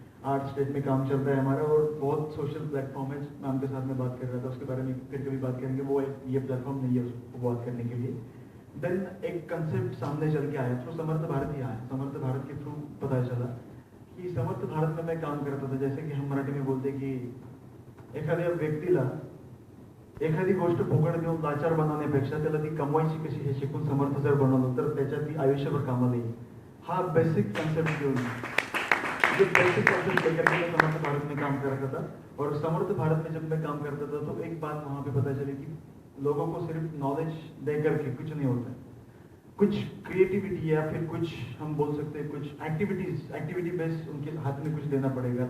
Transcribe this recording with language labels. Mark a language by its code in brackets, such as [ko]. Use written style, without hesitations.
[hi] 8 state में काम चल रहा है हमारा और बहुत सोशल प्लेटफॉर्म है। मैं उनके साथ में बात कर रहा था, उसके बारे में फिर कभी बात करेंगे। वो ये प्लेटफॉर्म नहीं है उसको बात करने के लिए। देन एक कंसेप्ट सामने चल के आया, थ्रू समर्थ भारत ही आया। समर्थ भारत के थ्रू पता चला की समर्थ भारत में मैं काम करता था। जैसे की हम मराठी में बोलते की [mr] एखाद्या व्यक्तीला एखादी गोष्ट फुकट देऊन लाचार बनवण्यापेक्षा त्याला ती कमवायची कशी हे शिकून समर्थ जर बनवलं तर त्याच्या ती आयुष्यभर कामाला येईल। हा बेसिक कंसेप्ट घेऊन [hi] जो बेसिक कंसेप्ट लेकर के मैं समर्थ भारत में काम करता था। और समर्थ भारत में जब मैं काम करता था तो एक बात वहाँ पे पता चली कि लोगों को सिर्फ नॉलेज दे करके कुछ नहीं होता, कुछ क्रिएटिविटी या फिर कुछ हम बोल सकते हैं कुछ एक्टिविटी बेस्ड उनके हाथ में कुछ देना पड़ेगा।